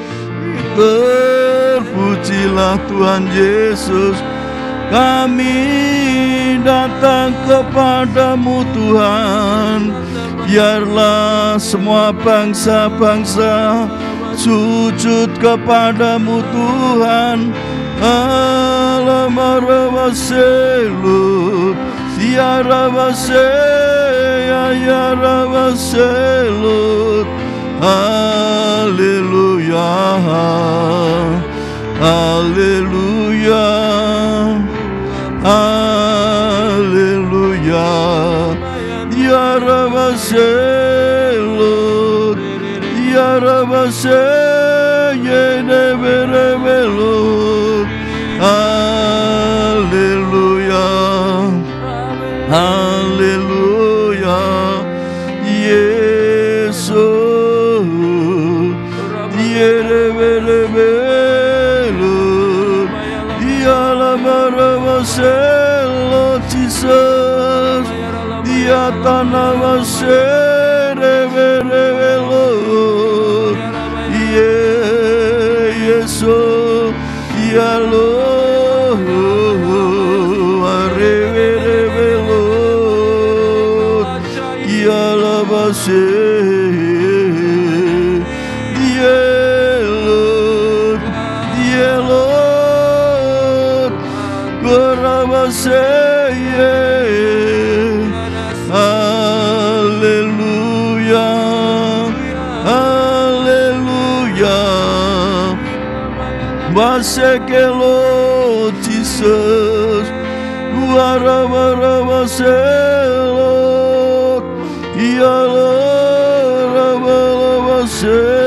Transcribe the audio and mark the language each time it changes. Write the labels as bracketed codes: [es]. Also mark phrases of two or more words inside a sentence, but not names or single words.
[id] Terpujilah Tuhan Yesus. Kami datang kepadamu Tuhan. Biarlah semua bangsa-bangsa sujud kepadamu Tuhan. Alamarabaselu Siarabasea Yarabaselu. Haleluya. Haleluya. Haleluya. Ya Rabaselo. Ya Rabaseye neberebelo. Haleluya. Haleluya. [en] Yesus. Lord Jesus, dia tanah wasere Lord, Yesus, ya Lord, Lord, ya labase, dia Lord, dia Lord, Gorabaseye. [id] Haleluya, haleluya. Basekelo Jesus, Guarabarabaselo, Yalarabalabase.